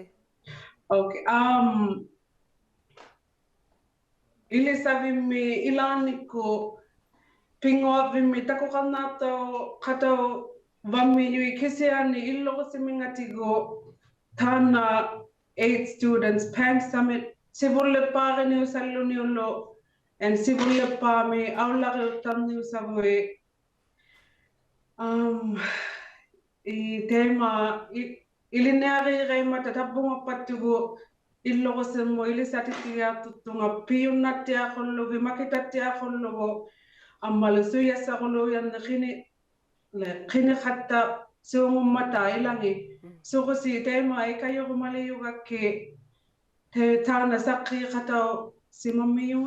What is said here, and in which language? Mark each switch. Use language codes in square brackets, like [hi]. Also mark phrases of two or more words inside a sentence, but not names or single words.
[en] Okay. [iu] Ilisavimmi ilaannikku pingoavimmi takuqarnaartau qatau vammiyui kisiani illorusimingatigu taanna 8 students Pan Summit sivulleppaariniusalluniullu and sivulleppaami aullariuttarniusavui teima ilinniariiqaimmata tabbungappattugu illorusimmu ilisatittigiartuttunga piyunnattiaqullugi makitattiaqullugu ammalu suyassaquluyanni qiniqatta suungummata ilangi suqusi teima ikayorumaliyugakki taana saqqiiqatau simammiyunga